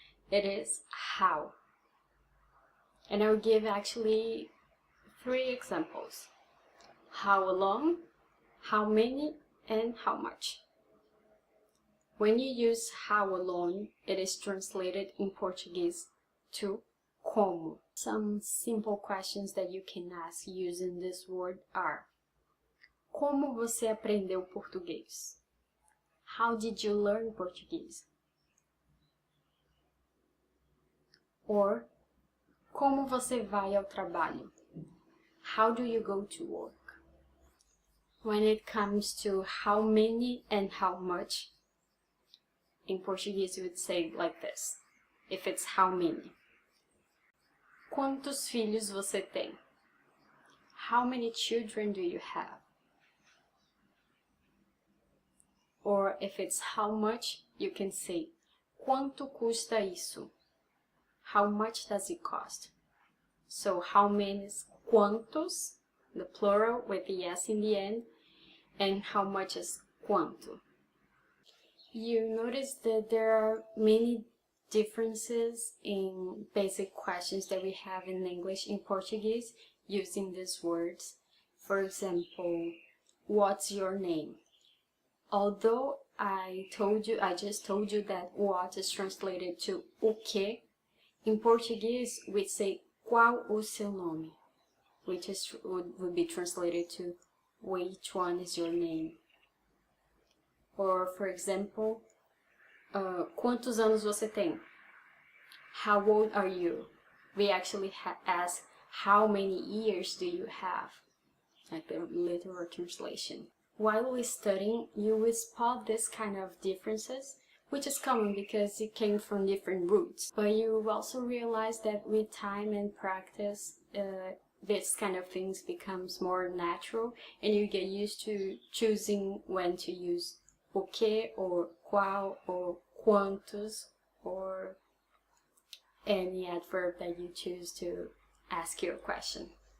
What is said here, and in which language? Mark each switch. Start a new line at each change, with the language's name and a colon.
English: It is how. And I'll give actually 3 examples. How long, how many, and how much. When you use how alone, it is translated in Portuguese to como. Some simple questions that you can ask using this word are:
Portuguese: como você aprendeu português?
English: How did you learn Portuguese?
Portuguese: Or, como você vai ao trabalho?
English: How do you go to work? When it comes to how many and how much, in Portuguese you would say like this, if it's how many.
Portuguese: Quantos filhos você tem?
English: How many children do you have? Or if it's how much, you can say,
Portuguese: quanto custa isso?
English: How much does it cost? So how many is quantos, the plural with the s in the end, and how much is quanto. You notice that there are many differences in basic questions that we have in English in Portuguese using these words. For example, what's your name? Although I just told you that what is translated to o que, in Portuguese we say
Portuguese: qual o seu nome,
English: which would be translated to which one is your name.
Portuguese: Or for example, quantos anos você tem?
English: How old are you? We actually ask how many years do you have, like the literal translation. While studying, you will spot this kind of differences, which is common because it came from different roots. But you also realize that with time and practice, this kind of things becomes more natural, and you get used to choosing when to use o que or qual or quantos or any adverb that you choose to ask your question.